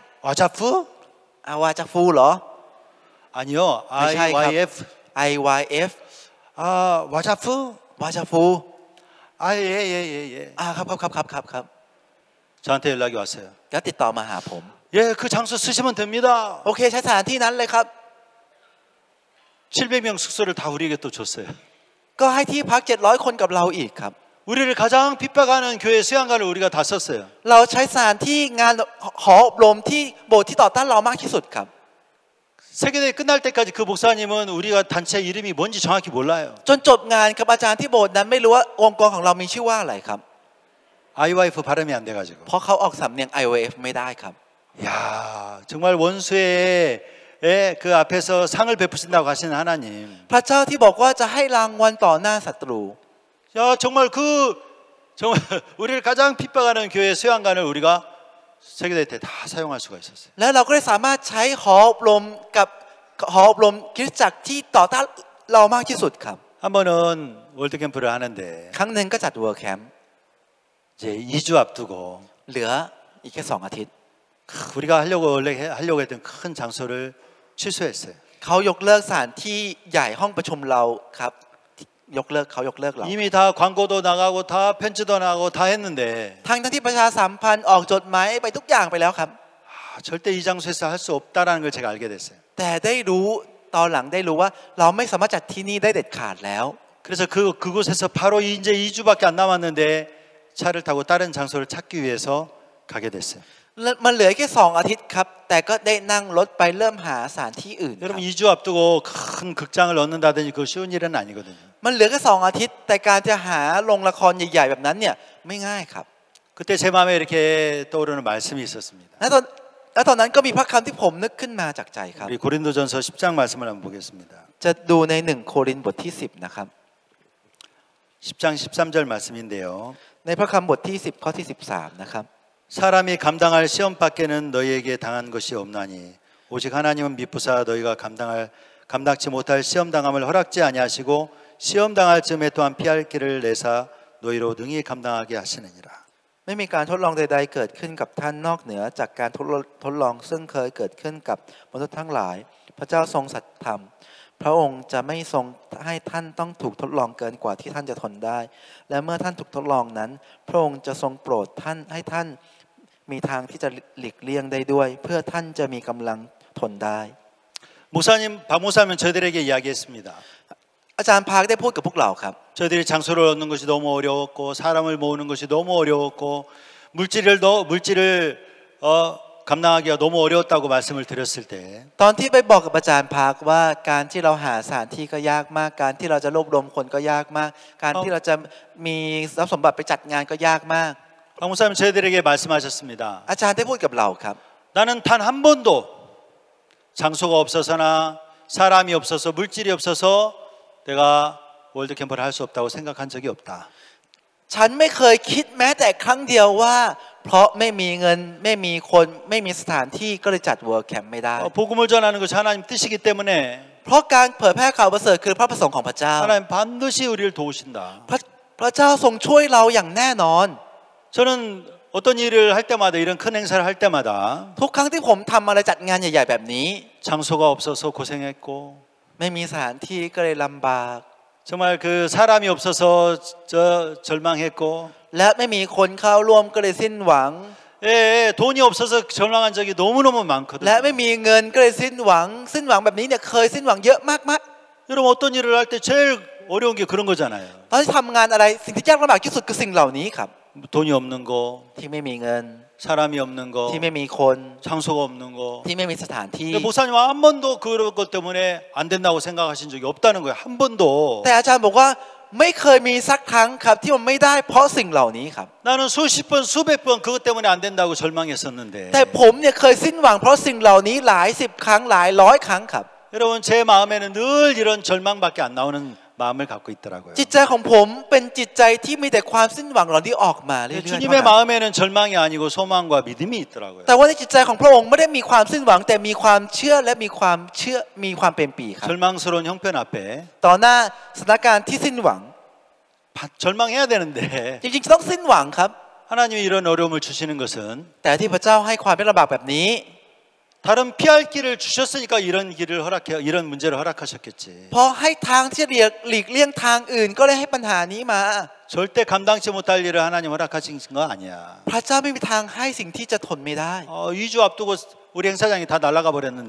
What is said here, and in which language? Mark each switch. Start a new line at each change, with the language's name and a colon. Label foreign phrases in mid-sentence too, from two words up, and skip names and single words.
Korean: 와자프?
Thai: อาวาจากฟูเหรอ
Korean: 아니요. 미샤이 갑. IYF. IYF 와자프?
Thai: วาจาฟู
Korean: 예.
Thai: ครับ
Korean: 저한테 연락이 왔어요.
Thai: แล้วติดต่อมาหาผม
Korean: 예, 그 장소 쓰시면 됩니다.
Thai: โอเคใช้สถานที่นั้นเลยครับ
Korean: 700명 숙소를 다 우리에게 또 줬어요.
Thai: ก็ให้ที่พัก700 คนกับเราอีกครับ
Korean: 우리를 가장 핍박하는 교회 수양관을 우리가 다 썼어요.
Thai: เราใช้สถานที่งานหออบรมที่โบสถ์ที่ต่อต้านเรามากที่สุดครับ
Korean: 세계대회 끝날 때까지 그 목사님은 우리가 단체 이름이 뭔지 정확히 몰라요.
Thai: จนจบงานครับอาจารย์ที่โบสถ์นั้นไม่รู้ว่าองค์กรของเรามีชื่อว่าอะไรครับ
Korean: IYF 발음이 안 돼가지고.
Thai: เพราะเขาออกสำเนียง IYF ไม่ได้ครับ
Korean: 야, 정말 원수의 그 앞에서 상을 베푸신다고 하시는 하나님.
Thai: พระเจ้าที่บอกว่าจะให้รางวัลต่อหน้าศัตรู
Korean: 야, 정말 우리를 가장 핍박하는 교회 수양관을 우리가 세계대회 때 다 사용할 수가 있었어요.
Thai: แล้วเราก็ได้สามารถใช้หออบรมกับหออบรมคริสตจักรที่ต่อต้านเรามากที่สุดครับ
Korean: 한 번은 월드 캠프를 하는데
Thai: ครั้งหนึ่งก็จัดเวิร์คแคมป์
Korean: 이제 2주 앞두고
Thai: เหลืออีกแค่2 อาทิตย์
Korean: 우리가 원래 하려고 했던 큰 장소를 취소했어요.
Thai: เขายกเลิกสถานที่ใหญ่ห้องประชุมเราครับยกเลิกเรา
Korean: 이미 다 광고도 나가고 다 편지도 나가고 다 했는데
Thai: ทั้งที่ประชาสัมพันธ์ออกจดหมายไปทุกอย่างไปแล้วครับ
Korean: 절대 이 장소에서 할 수 없다라는 걸 제가 알게 됐어요.
Thai: แต่ได้รู้ตอนหลังได้รู้ว่าเราไม่สามารถจัดที่นี่ได้เด็ดขาดแล้ว
Korean: 그래서 그곳에서 바로 이제 2주밖에 안 남았는데 차를 타고 다른 장소를 찾기 위해서 가게 됐어요.
Thai: มันเหลือแค่2 อาทิตย์ครับแต่ก็ได้นั่งรถไปเริ่มหาสถานที่อื่น
Korean: 여러분 2주 앞두고 큰 극장을 얻는다든지 그거 쉬운 일은 아니거든요.
Thai: มันเหลือแค่2 อาทิตย์แต่การจะหาโรงละครใหญ่ๆแบบนั้นเนี่ยไม่ง่ายครับ
Korean: 그때 제 마음에 이렇게 떠오르는 말씀이 있었습니다.
Thai: แล้วตอนนั้นก็มีพระคำที่ผมนึกขึ้นมาจากใจครับ
Korean: 우리 고린도전서 10장 말씀을 한번 보겠습니다.
Thai: จะดูใน1 โครินธ์บทที่ 10นะครับ
Korean: 10장 13절 말씀인데요.
Thai: ในพระคำบทที่10ข้อที่13นะครับ
Korean: 사람이 감당할 시험 밖에는 너희에게 당한 것이 없나니 오직 하나님은 미쁘사 너희가 감당치 못할 시험 당함을 허락지 아니하시고 시험 당할 즈음에 또한 피할 길을 내사 너희로 능히 감당하게 하시느니라.
Thai: ไม่มีการทดลองใดๆเกิดขึ้นกับท่านนอกเหนือจากการทดลองซึ่งเคยเกิดขึ้นกับมนุษย์ทั้งหลายพระเจ้าทรงสัตย์ธรรมพระองค์จะไม่ทรงให้ท่านต้องถูกทดลองเกินกว่าที่ท่านจะทนได้และเมื่อท่านถูกทดลองนั้นพระองค์จะทรงโปรดท่านให้ท่านมีทางที่จะหลีกเลี่ยงได้ด้วยเพื่อท่านจะมีกำลังทนได้
Korean: 박 목사님은 저희들에게 이야기했습니다.
Thai: อาจารย์พาร์คได้พูดกับพวกเราครับ
Korean: 저희들이 장소를 얻는 것이 너무 어려웠고 사람을 모으는 것이 너무 어려웠고 물질을 감당하기가 너무 어려웠다고 말씀을 드렸을 때
Thai: ตอนที่ไปบอกกับอาจารย์พาร์คว่าการที่เราหาสถานที่ก็ยากมากการที่เราจะรวบรวมคนก็ยากมากการที่เราจะมีทรัพย์สมบัติไปจัดงานก็ยากมาก
Korean: 박 목사님 저희들에게 말씀하셨습니다.
Thai: อาจารย์ได้พูดกับเราครับ
Korean: 나는 단 한 번도 장소가 없어서나 사람이 없어서 물질이 없어서 내가 월드캠프를 할 수 없다고 생각한 적이 없다.
Thai: ฉันไม่เคยคิดแม้แต่ครั้งเดียวว่าเพราะไม่มีเงินไม่มีคนไม่มีสถานที่ก็เลยจัดเวิร์คแคมป์ไม่ได้
Korean: 복음을 전하는 것이 하나님 뜻이기 때문에
Thai: เพราะการเผยแพร่ข่าวประเสริฐคือพระประสงค์ของพระเจ้า
Korean: 하나님 반드시 우리를 도우신다.
Thai: พระเจ้าทรงช่วยเราอย่างแน่นอน
Korean: 저는 어떤 일을 할 때마다 이런 큰 행사를 할 때마다
Thai: ทุกครั้งที่ผมทำอะไรจัดงานใหญ่ๆแบบนี้
Korean: 장소가 없어서 고생했고
Thai: ไม่มีสถานที่ก็เลยลำบาก
Korean: 정말 그 사람이 없어서 절망했고
Thai: และไม่มีคนเข้าร่วมก็เลยสิ้นหวัง
Korean: 돈이 없어서 절망한 적이 너무너무 많거든요.
Thai: และไม่มีเงินก็เลยสิ้นหวังแบบนี้เนี่ยเคยสิ้นหวังเยอะมาก
Korean: 여러분 어떤 일을 할 때 제일 어려운 게 그런 거잖아요.
Thai: ตอนที่ทำงานอะไรสิ่งที่ยากลำบากที่สุดคือสิ่งเหล่านี้ครับ
Korean: 돈이 없는 거,
Thai: ที่ไม่มีเงิน
Korean: 사람이 없는 거,
Thai: ที่ไม่มีคน
Korean: 장소가 없는 거.
Thai: ที่ไม่มีสถานที่
Korean: 목사님 한 번도 그런 것 때문에 안 된다고 생각하신 적이 없다는 거예요. 한 번도.
Thai: แต่อาจารย์บอกว่าไม่เคยมีสักครั้งครับที่มันไม่ได้เพราะสิ่งเหล่านี้ครับ
Korean: 나는 수십 번, 수백 번 그것 때문에 안 된다고 절망했었는데.
Thai: แต่ผมเนี่ยเคยสิ้นหวังเพราะสิ่งเหล่านี้หลายสิบครั้งหลายร้อยครั้งครับ
Korean: 여러분 제 마음에는 늘 이런 절망밖에 안 나오는 마음을 갖고 있더라고요.
Thai: จิตใจของผมเป็นจิตใจที่มีแต่ความสิ้นหวังเหล่านี้ออกมาเรื่อยๆ
Korean: 주님의 마음에는 절망이 아니고 소망과 믿음이 있더라고요.
Thai: แต่ว่าในจิตใจของพระองค์ไม่ได้มีความสิ้นหวังแต่มีความเชื่อและมีความเป็นปีครับ
Korean: 절망스러운 형편 앞에
Thai: ต่อหน้าสถานการณ์ที่สิ้นหวัง
Korean: 절망해야 되는데
Thai: จริงๆต้องสิ้นหวังครับ
Korean: 하나님이 이런 어려움을 주시는 것은
Thai: แต่ที่พระเจ้าให้ความยากลำบากแบบนี้
Korean: 다른 피할 길을 주셨으니까 이런 문제를 허락하셨겠지.
Thai: เพราะให้ทางที่หลีกเลี่ยงทางอื่นก็เลยให้ปัญหานี้มา
Korean: 절대 감당치 못할 일을 하나님 허락하신 거 아니야.
Thai: พระเจ้าไม่มีทางให้สิ่งที่จะทนไม่ได้
Korean: 2주 앞두고 우리 행사장이 다 날아가 버렸는데